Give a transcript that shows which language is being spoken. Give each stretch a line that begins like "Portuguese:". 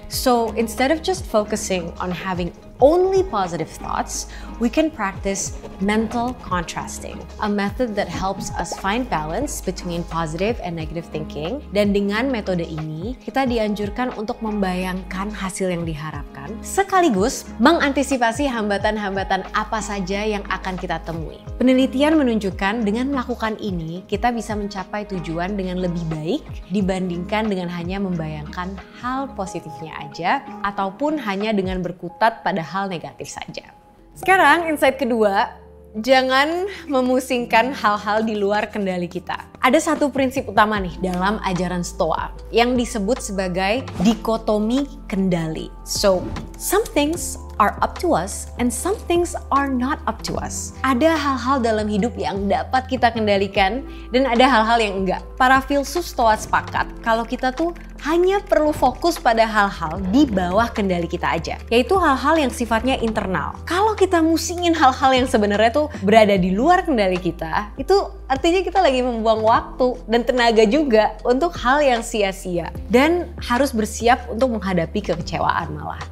English: So instead of just focusing on having only positive thoughts, we can practice mental contrasting, a method that helps us find balance between positive and negative thinking.
Indonesian: Dan dengan metode ini, kita dianjurkan untuk membayangkan hasil yang diharapkan, sekaligus mengantisipasi hambatan-hambatan apa saja yang akan kita temui. Penelitian menunjukkan dengan melakukan ini, kita bisa mencapai tujuan dengan lebih baik dibandingkan dengan hanya membayangkan hal positifnya aja, ataupun hanya dengan berkutat pada hal negatif saja. Sekarang insight kedua, jangan memusingkan hal-hal di luar kendali kita. Ada satu prinsip utama nih dalam ajaran Stoa yang disebut sebagai dikotomi kendali.
English: So, some things are up to us and some things are not up to us.
Indonesian: Ada hal-hal dalam hidup yang dapat kita kendalikan dan ada hal-hal yang enggak. Para filsuf Stoa sepakat kalau kita tuh hanya perlu fokus pada hal-hal di bawah kendali kita aja, yaitu hal-hal yang sifatnya internal. Kalau kita musingin hal-hal yang sebenarnya tuh berada di luar kendali kita, itu artinya kita lagi membuang waktu dan tenaga juga untuk hal yang sia-sia dan harus bersiap untuk menghadapi kekecewaan malah.